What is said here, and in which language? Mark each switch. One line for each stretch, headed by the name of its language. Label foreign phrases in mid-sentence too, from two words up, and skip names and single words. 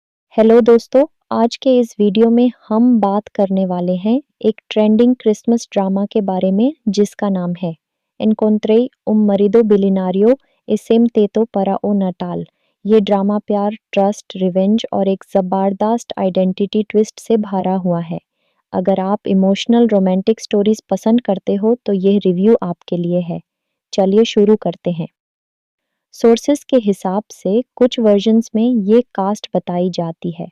Hindi: हेलो दोस्तों, आज के इस वीडियो में हम बात करने वाले हैं एक
English: trending Christmas drama
Hindi: के बारे में जिसका नाम है एनकोंट्रे un marido bilionario e teto para o natal। ये ड्रामा प्यार,
English: trust, revenge
Hindi: और एक ज़बरदस्त
English: identity twist
Hindi: से भरा हुआ है। अगर आप
English: emotional romantic stories
Hindi: पसंद करते हो तो ये रिव्यू आपके लिए है। चलिए शुरू करते हैं। सोर्सेस के हिसाब से कुछ वर्जन्स में ये कास्ट बताई जाती है।